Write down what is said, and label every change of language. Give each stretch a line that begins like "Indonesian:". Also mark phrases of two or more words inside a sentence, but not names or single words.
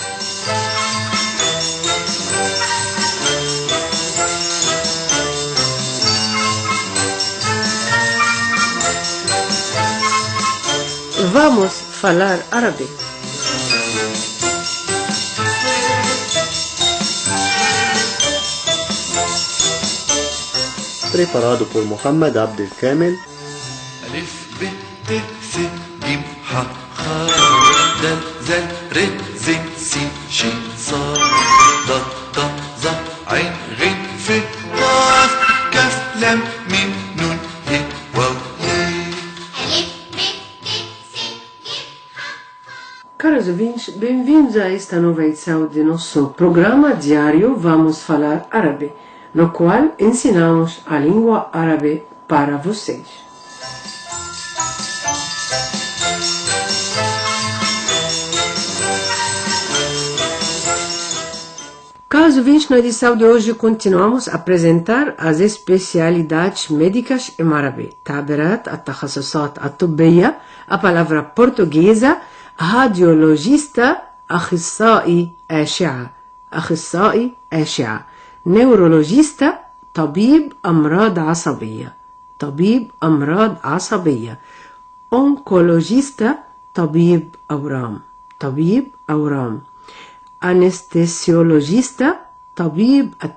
Portuguese: Vamos falar árabe. preparado por Mohamed Abdel Kamel.
Arabic: ألف ب ت ث ج ح خ د ز ر ز س ش ص ض ط ظ عين غين ف قاف كاف لام ميم نون ه واو
Portuguese: Caros ouvintes, bem-vindos a esta nova edição de nosso programa diário Vamos Falar Árabe, no qual ensinamos a língua árabe para vocês. Caros ouvintes, na edição de hoje continuamos a apresentar as especialidades médicas em árabe.
Arabic: تعبيرات، التخصصات الطبية,
Portuguese: a palavra portuguesa, radiologista,
Arabic: أخصائي أشعة neurologista, طبيب أمراض عصبية oncologista, طبيب أورام anestesiologista, طبيب